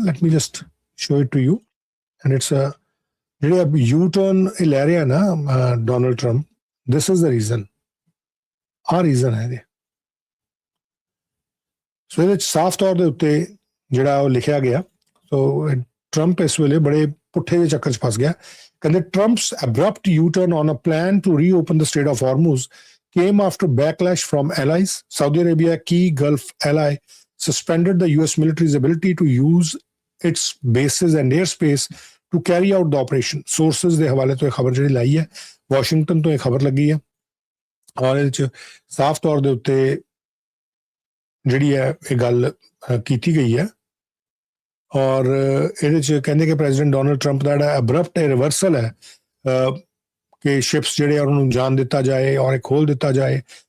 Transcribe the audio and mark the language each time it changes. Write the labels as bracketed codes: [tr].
[en] let me just show it to you and it's [pa] ਜਿਹੜੇ U turn ਇਹ ਲੈ ਰਿਹਾ ਨਾ Donald Trump, [en] This is the reason. [pa] ਆਹ ਰੀਜ਼ਨ ਹੈ ਇਹਦੇ। ਸੋ ਇਹਦੇ 'ਚ ਸਾਫ਼ ਤੌਰ ਦੇ ਉੱਤੇ ਜਿਹੜਾ ਉਹ ਲਿਖਿਆ ਗਿਆ। ਸੋ ਟਰੰਪ ਇਸ ਵੇਲੇ ਬੜੇ ਪੁੱਠੇ ਜਿਹੇ ਚੱਕਰ 'ਚ ਫਸ ਗਿਆ। ਕਹਿੰਦੇ [en] Trump's abrupt U-turn on a plan to reopen the Strait of Hormuz came after backlash from allies. Saudi Arabia, key Gulf ally, suspended the US military's ability to use its bases and airspace to carry out the operation. [pa] Sources ਦੇ ਹਵਾਲੇ ਤੋਂ ਇਹ ਖਬਰ ਜਿਹੜੀ ਲਾਈ ਹੈ, Washington ਤੋਂ ਇਹ ਖਬਰ ਲੱਗੀ ਹੈ ਔਰ ਇਹਦੇ 'ਚ ਸਾਫ਼ ਤੌਰ ਦੇ ਉੱਤੇ ਜਿਹੜੀ ਹੈ ਇਹ ਗੱਲ ਕੀਤੀ ਗਈ ਹੈ ਔਰ ਇਹਦੇ 'ਚ ਕਹਿੰਦੇ ਕਿ ਪ੍ਰੈਜ਼ੀਡੈਂਟ ਡੋਨਲਡ ਟਰੰਪ ਦਾ ਜਿਹੜਾ ਅਬਰਪਟ ਰਿਵਰਸਲ ਹੈ ਕਿ ਸ਼ਿਪਸ ਜਿਹੜੇ ਉਹਨਾਂ ਨੂੰ ਜਾਣ ਦਿੱਤਾ ਜਾਏ ਔਰ ਇਹ ਖੋਲ੍ਹ ਦਿੱਤਾ ਜਾਏ।